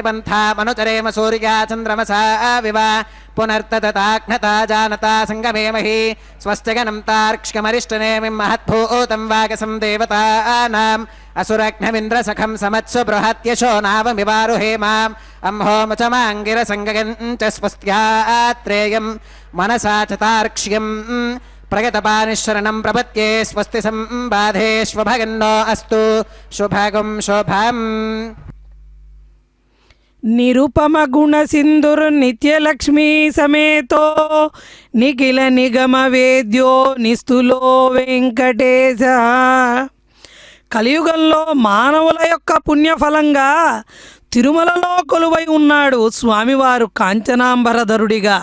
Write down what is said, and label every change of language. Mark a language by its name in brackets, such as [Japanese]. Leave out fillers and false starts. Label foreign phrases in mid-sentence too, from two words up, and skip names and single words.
[Sanskrit] पन्था मनुचरेम सूर्या चन्द्रमसा विवा पुनर्तदताघ्नता जानता सङ्गमेमहि स्वस्ति गणं तार्क्ष्यमरिष्टनेमिं महद्भूतं वागसं देवतानाम् असुरघ्नमिन्द्रसखं समत्सु बृहत्यशो नावमिवारुहेमाम् अम्होमुचमाङ्गिरसङ्गगं च स्वस्त्यात्रेयं मनसा च तार्क्ष्यम् प्रगतपानिशरणं प्रपद्ये स्वस्ति संबाधेष्वभगन्नो अस्तु शुभगं शुभम् నిరుపమ గుణ సింధుర్ నిత్యలక్ష్మీ సమేతో నిఖిల నిగమ వేద్యో నిస్తులో వెంకటేశ. [Telugu] కలియుగంలో మానవుల యొక్క పుణ్యఫలంగా తిరుమలలో కొలువై ఉన్నాడు స్వామివారు కాంచనాంబరధరుడిగా.